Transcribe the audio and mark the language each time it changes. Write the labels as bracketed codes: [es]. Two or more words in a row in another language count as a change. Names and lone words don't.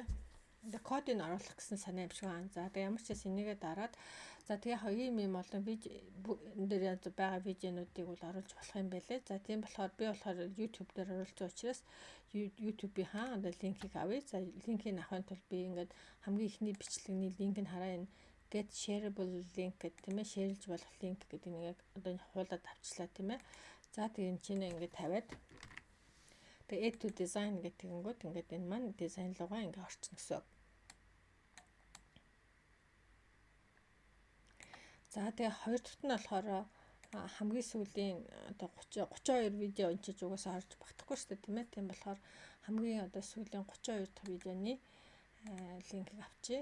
[mn] Тэгээ кодыг оруулах гэсэн санаа юм шиг байна. За тэгээ ямар ч юм энийгээ дараад за тэгээ ийм олон видео энэ дээр янз байгаа видеонуудыг бол оруулж болох юм байлээ. За тийм болохоор би болохоор YouTube дээр оруулсан учраас YouTube-ийн одоо линкийг авъя. За линкийг авахын тулд би ингээд хамгийн ихний бичлэгний линкийг хараа энэ [en] get shareable link [mn] гэдэг тийм ээ. Шеэрлж болох линк гэдэг нэг одоо хуулаад авчлаа тийм ээ. За тэгээ энэ чинь ингээд тавиад тэгээ [en] add to design [mn] гэдэг нэгэнгүүт ингээд энэ маань дизайн руугаа ингээд орчихно гэсэн. За тэгээ хоёр дахьт нь болохоор хамгийн сүүлийн одоо 32 видео энэ ч угаасаа орж багтахгүй шүү дээ тийм ээ. Тийм болохоор хамгийн одоо сүүлийн 32 дахь видеоны линкийг авчи.